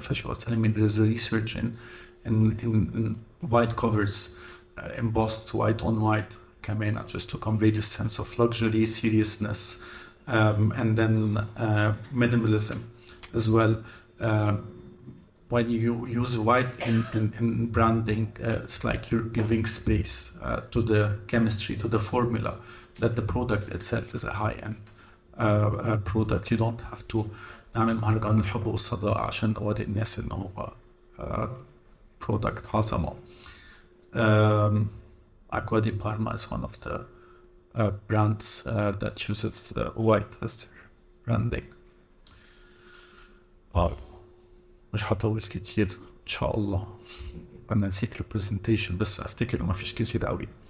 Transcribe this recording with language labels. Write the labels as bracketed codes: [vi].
[en] So she was telling me there's a research in white covers, embossed white on white, Kamena, just to convey this sense of luxury, seriousness, and then minimalism as well. When you use white in branding, it's like you're giving space to the chemistry, to the formula, that the product itself is a high-end product. You don't have to [ar] نعمل مهرجان الحب والصداقة عشان نوري الناس إنه هو product عظمة. [en] Aqua di Parma is one of the brands that uses white as their branding. [ar] مش هطول كتير إن شاء الله. أنا نسيت البرزنتيشن بس أفتكر ما فيش كتير قوي.